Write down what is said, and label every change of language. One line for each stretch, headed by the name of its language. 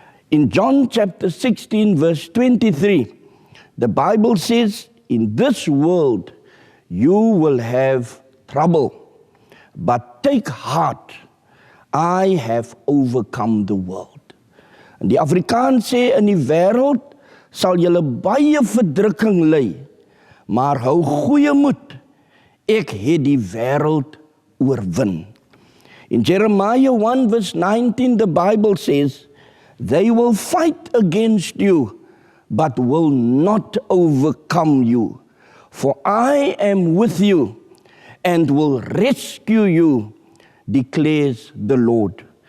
English: In John chapter 16, verse 23, the Bible says, in this world you will have trouble, but take heart, I have overcome the world.
Afrikaans: En die Afrikaans sê, in die wêreld sal julle baie verdrukking ly, maar hou goeie moed, ek het die wêreld oorwin.
English: In Jeremiah 1 verse 19, the Bible says, they will fight against you, but will not overcome you. For I am with you, and will rescue you, declares the Lord.